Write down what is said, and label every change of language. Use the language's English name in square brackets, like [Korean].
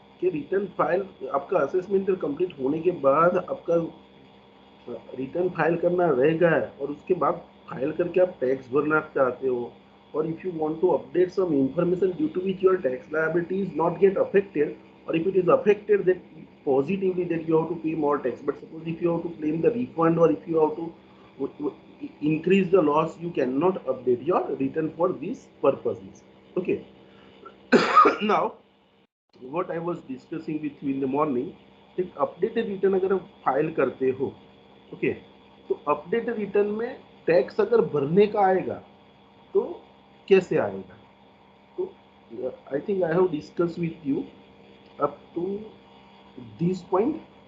[Hindi] कि return file आपका assessment complete होने के बाद आपका रिटर्न फाइल करना रह गया है और उसके बाद फाइल करके आप टैक्स भरना चाहते हो, और [English] If you want to update some information due to which your tax liability is not get affected, और if it is affected that positively that you have to pay more tax. But suppose if you have to claim the refund or if you have to increase the loss, you cannot update your return for these purposes. Okay. Now what I was discussing with you in the morning, [Hindi] एक updated return अगर आप file करते हो, okay, तो updated return में tax अगर भरने का आएगा तो कैसे आएगा? [English] तो I think I have discuss with you up to this point.